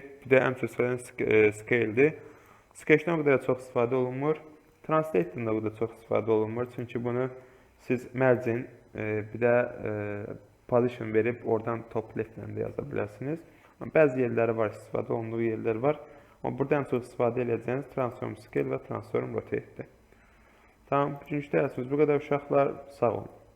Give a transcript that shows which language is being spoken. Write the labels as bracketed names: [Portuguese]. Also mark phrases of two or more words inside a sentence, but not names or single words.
[Azerbaijani] Bir də ən çox istifadə scale-dir. Sketch-dən bu da çox istifadə olunmur. Translate-dən də bu da çox istifadə olunmur. Çünki bunu siz margin, bir də position verib oradan [English] top left- [Azerbaijani] lə də yaza bilərsiniz. Bəzi yerləri var, istifadə olunduğu yerlər var. Amma burada ən çox istifadə edəcəyiniz [English] transform scale [Azerbaijani] və [English] transform rotate- [Azerbaijani] dir. Tamam, bugünkü dərsimiz bu qədər uşaqlar. Sağ olun.